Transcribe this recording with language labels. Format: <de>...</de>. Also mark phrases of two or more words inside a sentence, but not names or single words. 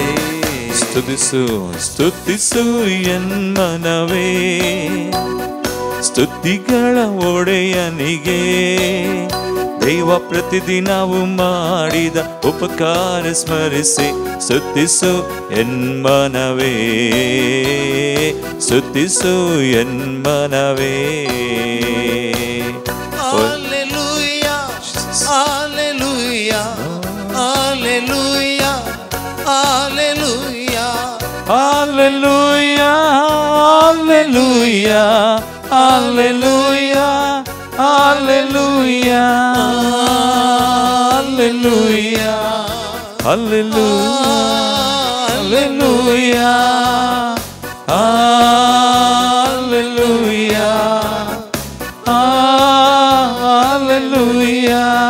<kn>ಸ್ತುತಿಸು ಸ್ತುತಿಸು ಎನ್ಮನವೇ ಸ್ತುತಿಗಳ ಒಡೆಯನಿಗೆ ದೈವ ಪ್ರತಿದಿನವು ಮಾಡಿದ ಉಪಕಾರ ಸ್ಮರಿಸಿ ಸ್ತುತಿಸು ಎನ್ಮನವೇ ಸ್ತುತಿಸು ಎನ್ಮನವೇ</kn> <en>Hallelujah, hallelujah, hallelujah, hallelujah, Hallelujah, hallelujah, hallelujah, hallelujah, hallelujah, hallelujah, hallelujah, hallelujah.</en>